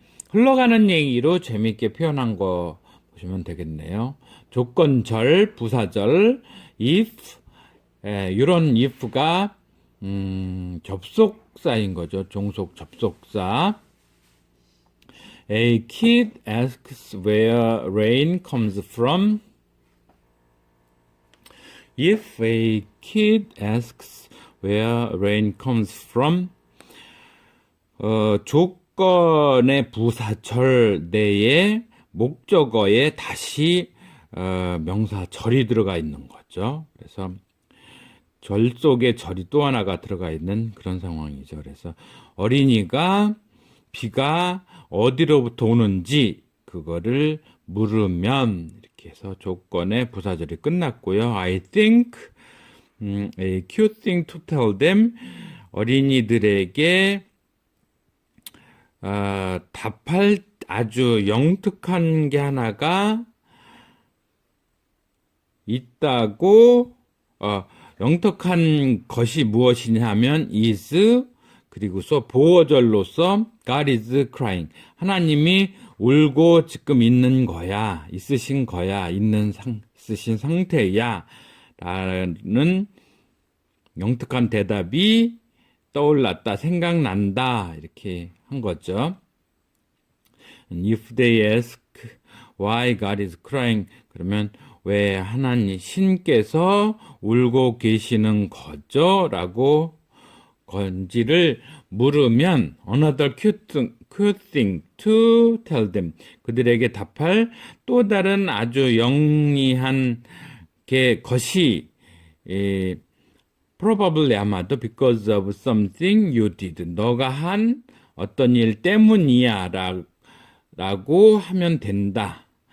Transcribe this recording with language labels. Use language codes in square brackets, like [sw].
[ko] 흘러가는 얘기로 재미있게 표현한 거 보시면 되겠네요. 조건절, 부사절, if, 이런 if가 접속사인 거죠. 종속 접속사. [en] A kid asks where rain comes from. If a kid asks where rain comes from, [ko] 조건의 부사절 내에 목적어에 다시 명사절이 들어가 있는 거죠. 그래서 절 속에 절이 또 하나가 들어가 있는 그런 상황이죠. 그래서 어린이가 비가 어디로부터 오는지 그거를 물으면 이렇게 해서 조건의 부사절이 끝났고요. [en] I think a cute thing to tell them. [ko] 어린이들에게 답할 아주 영특한 게 하나가 있다고 영특한 것이 무엇이냐 하면 is 그리고서 보어절로서 [en] God is crying. [ko] 하나님이 울고 지금 있는 거야. 있으신 거야. 있으신 상태야. 라는 영특한 대답이 떠올랐다. 생각난다. 이렇게 한 거죠. [en] If they ask why God is crying. [ko] 그러면 왜 하나님 신께서 울고 계시는 거죠? 라고 건지를 물으면 [en] another cute thing to tell them. [ko] 그들에게 답할 또 다른 아주 영리한 것이 probably 아마도 [en] because of something you did. [ko] 너가 한 어떤 일 때문이야 라고 하면 된다.